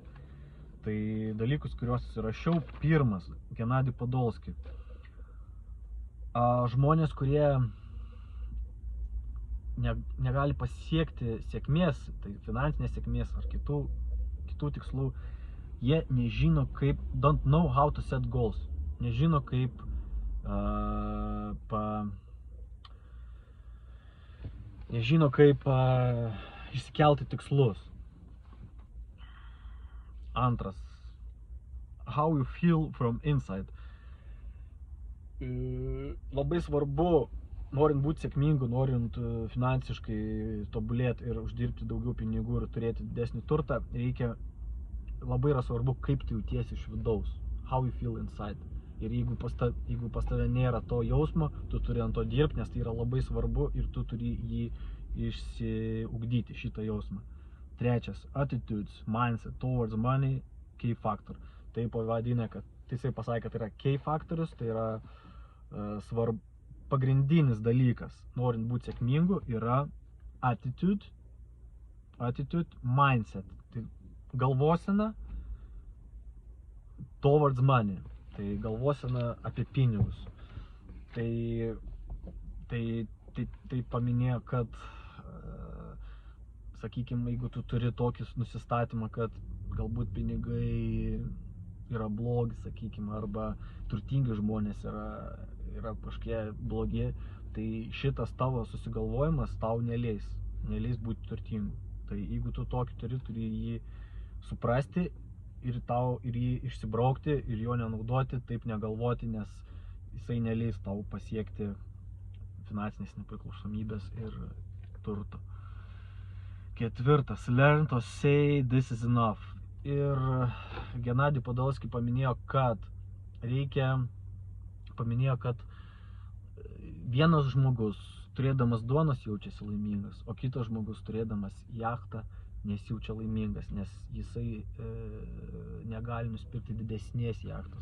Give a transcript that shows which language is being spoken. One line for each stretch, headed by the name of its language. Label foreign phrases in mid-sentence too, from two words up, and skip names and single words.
Lithuanian: Tai dalykus, kuriuos rašiau, 1. Genadij Podolski. Žmonės, kurie negali pasiekti sėkmės, tai finansinės sėkmės ar kitų tikslų, jie nežino kaip,
English: don't know how to set goals,
Lithuanian: nežino kaip išsikelti tikslus. 2.
English: How you feel from inside.
Lithuanian: Labai svarbu norint būti sėkmingu, norint finansiškai tobulėti ir uždirbti daugiau pinigų ir turėti didesnį turtą, labai yra svarbu, kaip tu jautiesi iš vidaus.
English: How you feel inside.
Lithuanian: Ir jeigu pas tave nėra to jausmo, tu turi ant to dirbti, nes tai yra labai svarbu ir tu turi jį išsiugdyti, šitą jausmą. Trečias,
English: attitudes, mindset towards money, key factor.
Lithuanian: Tai pavadinė, kad jisai pasakė, kad tai yra key faktorius, tai yra pagrindinis dalykas, norint būti sėkmingu, yra
English: attitude, mindset.
Lithuanian: Tai galvosena
English: towards money.
Lithuanian: Tai galvosena apie pinigus. Tai paminėjo, kad, sakykime, jeigu tu turi tokį nusistatymą, kad galbūt pinigai yra blogi, sakykime, arba turtingi žmonės yra kažkokie blogi, tai šitas tavo susigalvojimas tau neleis būti turtingu. Tai jeigu tu tokį turi jį suprasti ir jį išsibraukti ir jo nenaudoti, taip negalvoti, nes jisai neleis tau pasiekti finansinės nepriklausomybės ir turto. Ketvirtas,
English: learn to say this is enough.
Lithuanian: Ir Genadij Podolskis paminėjo, kad vienas žmogus turėdamas duonos jaučiasi laimingas, o kitas žmogus turėdamas jachtą nesijaučia laimingas, nes jisai negali nusipirkti didesnės jachtos.